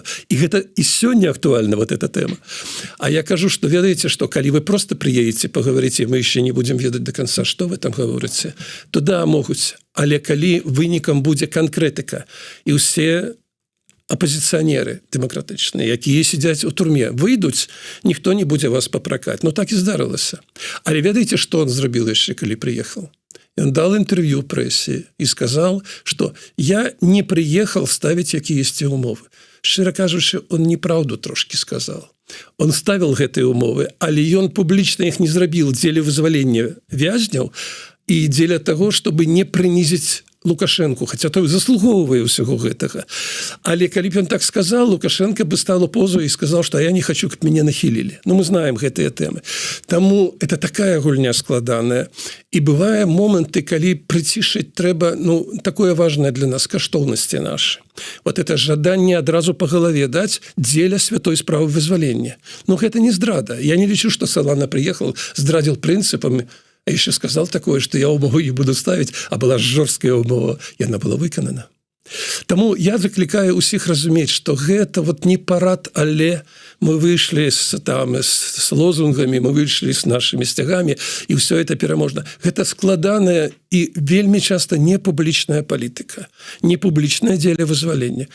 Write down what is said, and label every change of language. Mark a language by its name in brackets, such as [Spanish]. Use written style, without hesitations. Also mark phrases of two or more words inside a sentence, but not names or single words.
[Belarusian] І гэта і сёння актуальна вот эта тэма. А я кажу, што ведаеце, што калі вы просто прыедзеце, паговорыце, мы яшчэ не будзем ведаць до конца, што вы там гаворыце, то да, могуць. Але калі вынікам будзе канкрэтыка і ўсе апозіцыянеры дэмакратычныя, якія сядзяць у турме, выйдуць, ніхто не будзе вас папракаць. Ну так і здарылася. Але ведаеце, што он зрабіў яшчэ, калі прыехаў? [Russian] Он дал интервью прессе и сказал, что я не приехал ставить какие-то умовы. [Belarusian] Шчыра кажучы, [Russian] он неправду трошки сказал. [Belarusian] Он ставил гэтыя умовы, але ён публічна іх не зрабіў дзеля вызвалення вязняў і дзеля [Russian] того, чтобы [Belarusian] не прынізіць Лукашенко, хотя той заслугоўвае ўсяго гэтага. Але калі б ён [Russian] так сказал, Лукашенко бы стал у позу и сказал, что я не хочу, [Belarusian] каб мяне нахілілі. Ну, мы знаем гэтыя тэмы. Таму [Russian] это такая [Belarusian] гульня складаная. І бывае моманты, калі прыцішыць трэба, [Russian] такое важное [Belarusian] для нас, каштоўнасці нашы. Вот это жаданне адразу по галаве даць дзеля святой справы вызвалення. Гэта не здрада. Я не лічу, [Russian] что Салана приехал, здрадзіл прынцыпамі, а еще сказал такое, что я умову не буду ставить, [Belarusian] а была жорсткая умова, [Russian] и она была выканана. [Belarusian] Таму я закликаю усіх разумець, што гэта не парад, але мы выйшлі с лозунгамі, мы выйшлі с нашими сцягамі, і [Russian] все это [Belarusian] пераможна. Гэта складаная і вельмі часта непублічная палітыка, непублічнае дзеля вызвалення.